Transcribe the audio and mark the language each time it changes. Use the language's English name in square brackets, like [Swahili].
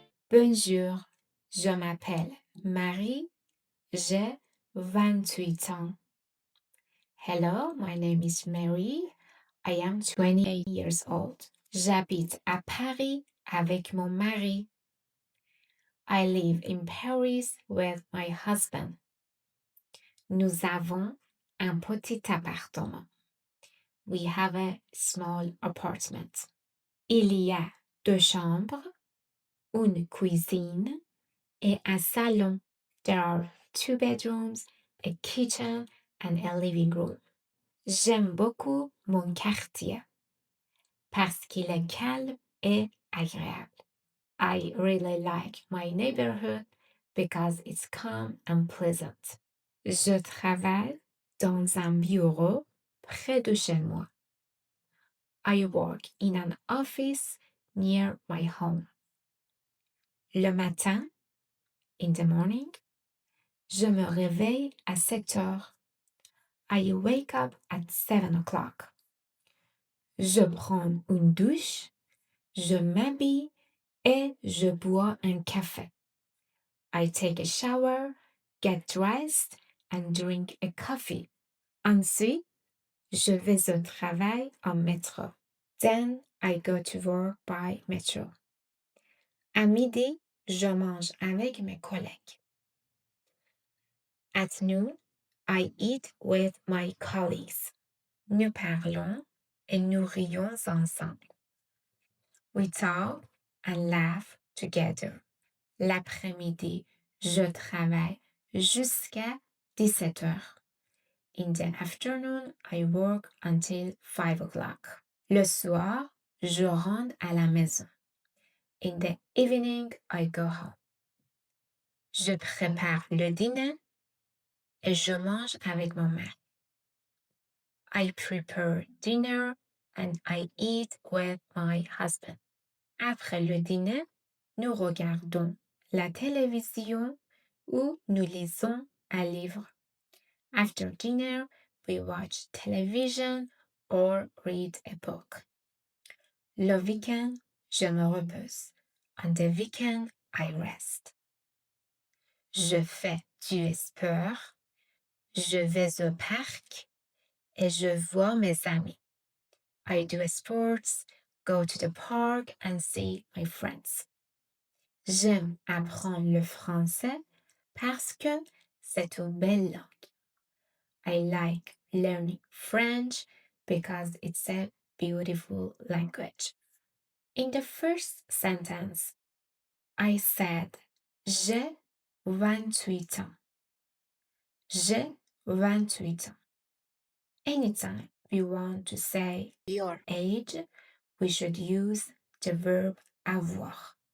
[French] Bonjour, je m'appelle Marie, j'ai 28 ans. [English] Hello, my name is Mary. I am 28 years old. [French] J'habite à Paris avec mon mari. [English] I live in Paris with my husband. [French] Nous avons un petit appartement. [English] We have a small apartment. [French] Il y a 2 chambres, une cuisine et un salon. [English] There are 2 bedrooms, a kitchen and a living room. [French] J'aime beaucoup mon quartier parce qu'il est calme et agréable. [English] I really like my neighborhood because it's calm and pleasant. [French] Je travaille dans un bureau près de chez moi. [English] I work in an office near my home. [French] Le matin, [English] in the morning, [French] je me réveille à 7 heures. [English] I wake up at 7 o'clock. [French] Je prends une douche, je m'habille et je bois un café. [English] I take a shower, get dressed, and drink a coffee. [French] Ensuite, je vais au travail en métro. [English] Then I go to work by metro. [French] À midi, je mange avec mes collègues. [English] At noon, I eat with my colleagues. [French] Nous parlons et nous rions ensemble. [English] We talk and laugh together. [French] L'après-midi, je travaille jusqu'à 17 heures. [English] In the afternoon, I work until 5 o'clock. [French] Le soir, je rentre à la maison. [English] In the evening, I go home. [French] Je prépare le dîner et je mange avec mon mari. [English] I prepare dinner and I eat with my husband. [French] Après le dîner, nous regardons la télévision ou nous lisons un livre. [English] After dinner, we watch television or read a book. [French] Le week-end, je me repose. [English] On the weekend, I rest. [French] Je fais du sport, je vais au parc et je vois mes amis. [English] I do sports, go to the park and see my friends. [French] J'aime apprendre le français parce que c'est une belle langue. [English] I like learning French because it's a beautiful language. In the first sentence, I said, [French] j'ai 28 ans. J'ai 28 ans. [English] Anytime we want to say your age, we should use the verb avoir.